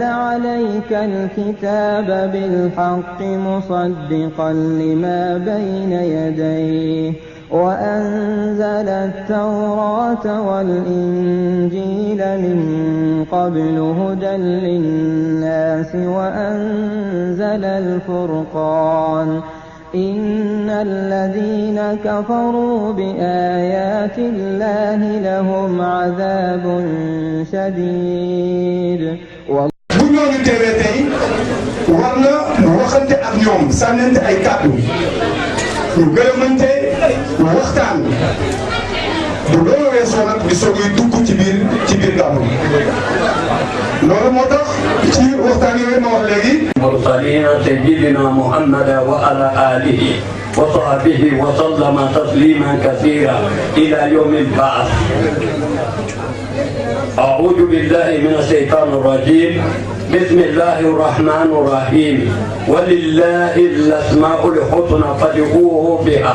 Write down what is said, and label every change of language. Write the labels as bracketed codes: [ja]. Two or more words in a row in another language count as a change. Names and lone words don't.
[ar] عليك الكتاب بالحق مصدقا لما بين يديه وأنزل التوراة والإنجيل من قبل هدى للناس وأنزل الفرقان إن الذين كفروا بآيات الله لهم عذاب شديد. [wo] bu ñooñu teewee tey war na waxante ak ñoom sànnante ay kàddu ñu gërëmante waxtaan bu loolu weesoo nag di soog a dugg ci biir gàmmu loolu moo tax ci waxtaan yooyu ma wax léegi. [ar] المرسلينا سيدنا محمد وعلى آله وصحبه وسلم تسليما كثيرا إلى يوم البعث. أعوذ بالله من الشيطان الرجيم. بسم الله الرحمن الرحيم. ولله الأسماء الحسنى فادعوه بها.